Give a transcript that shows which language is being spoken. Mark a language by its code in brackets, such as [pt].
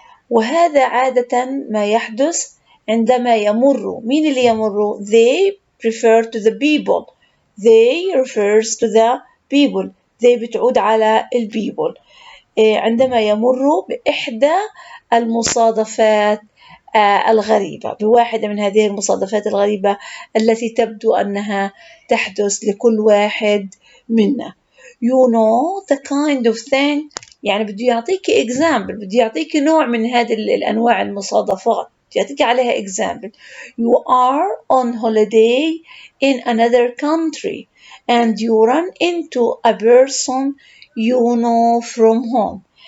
[ar] وهذا عادة ما يحدث عندما يمر. مين اللي يمر؟ [en] They refer to the people. They refers to the people. They [ar] بتعود على [en] people. [ar] عندما يمر بإحدى المصادفات الغريبة، بواحدة من هذه المصادفات الغريبة التي تبدو أنها تحدث لكل واحد منا. [en] You know the kind of thing، [ar] يعني بده يعطيك example، بده يعطيك نوع من هذه الأنواع المصادفات، يعطيك عليها example. [en] You are on holiday in another country and you run into a person you know from home.